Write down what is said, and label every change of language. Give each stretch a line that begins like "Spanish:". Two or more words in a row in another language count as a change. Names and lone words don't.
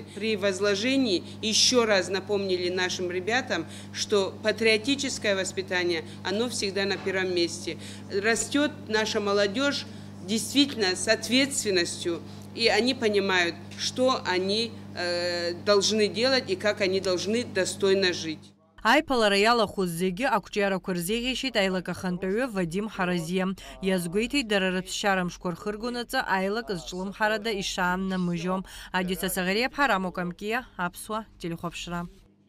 Russian: При возложении еще раз напомнили нашим ребятам, что патриотическое воспитание, оно всегда на первом месте. Растет наша молодежь действительно с ответственностью, и они понимают, что они должны делать и как они должны достойно жить.
Abkhazian: Аиԥалара иалахәыз зегьы ақәҿиарақәа рзеиӷьеишьеит аилак ахантәаҩы Вадим Ҳаразиа. Иазгәеиҭеит дара рыԥсшьара мшқәа рхыргонаҵы аилак зҿлымҳарада ишааннамыжьо. Адица Саӷариаԥҳа, Рамо Камкиа, Аԥсуа телехәаԥшра.